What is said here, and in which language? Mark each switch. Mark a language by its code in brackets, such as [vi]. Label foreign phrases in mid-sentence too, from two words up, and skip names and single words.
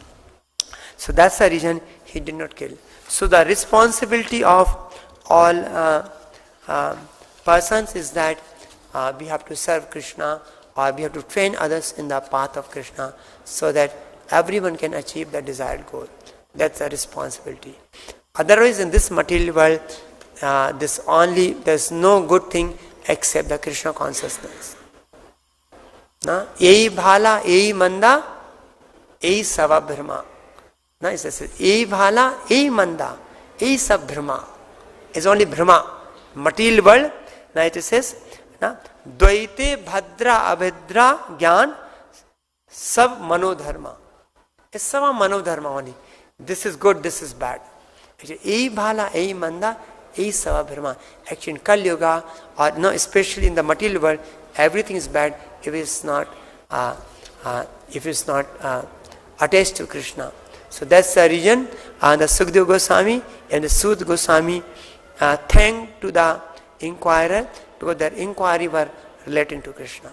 [en] So that's the reason he did not kill. So the responsibility of all persons is that we have to serve Krishna, or we have to train others in the path of Krishna, so that everyone can achieve the desired goal. That's a responsibility. Otherwise, in this material world, there's no good thing except the Krishna consciousness. [bn] এই ভালো, এই মন্দ, এই সব ভ্রম. [en] It says, [bn] এই ভালো, এই মন্দ, এই সব ভ্রম. [en] It's only brahma. Material world, now it says, [bn] দ্বৈতে ভদ্র অভদ্র জ্ঞান সব মনোধর্ম. [en] It's [bn] সব মনোধর্ম [en] only. This is good, this is bad. [bn] এই ভালো, এই মন্দ, এই সব ভ্রম. [en] Actually in Kali Yuga, or no, especially in the material world, everything is bad if it's not attached to Krishna. So that's the reason the Sukadeva Goswami and the Sud Goswami thanked to the inquirer, because their inquiry were relating to Krishna.